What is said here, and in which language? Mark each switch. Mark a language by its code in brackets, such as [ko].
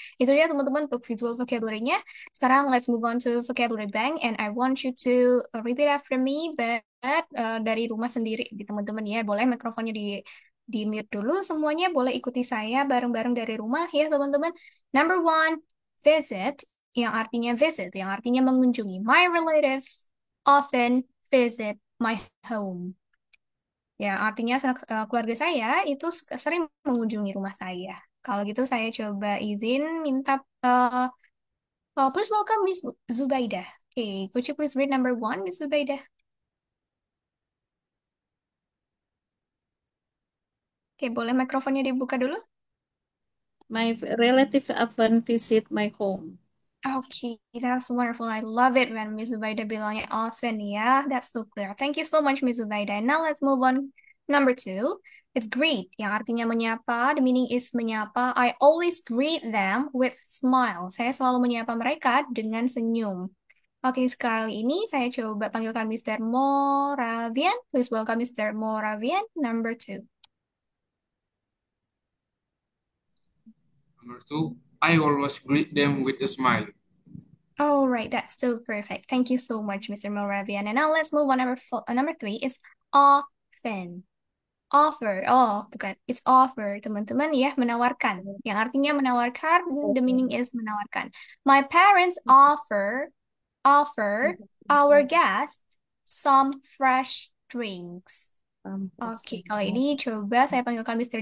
[id] Itu dia teman-teman untuk [en] visual vocabulary-nya. [id] Sekarang [en] let's move on to vocabulary bank and I want you to repeat after me but [id] dari rumah sendiri di teman-teman ya. Boleh mikrofonnya di mute dulu semuanya. Boleh ikuti saya bareng-bareng dari rumah ya teman-teman. [en] Number 1, visit [id] yang artinya mengunjungi. [en] My relatives often visit my home. [id] Ya, artinya keluarga saya itu sering mengunjungi rumah saya. Kalau gitu saya coba izin minta [en] please welcome [id] Miss Zubaidah. [en] Okay, could you please read number 1, Miss Zubaidah? [id] Oke, boleh mikrofonnya dibuka dulu? [en] My relative often visit my home. Okay, that's wonderful. I love it when Miss Zubaida [id] bilangnya [en] often ya. That's so clear. Thank you so much, Miss Zubaida. Now let's move on. Number 2, it's greet, [id] yang artinya menyapa. [en] The meaning is menyapa. I always greet them with smile. [id] Saya selalu menyapa mereka dengan senyum. Oke, sekali ini saya coba panggilkan Mr. [en] Moravian. Please welcome Mr. Moravian, number 2. Number 2, I always greet them with a smile. All right, that's so perfect. Thank you so much, Mr. Moravian. And now let's move on. Number 3 is often. Offer. [id] Oh, bukan. [en] It's offer, [id] teman-teman ya, menawarkan. Yang artinya menawarkan, [en] the meaning is [id] menawarkan. [en] My parents offer our guests some fresh drinks. [id] Oke, kalau ini coba saya panggilkan Mr.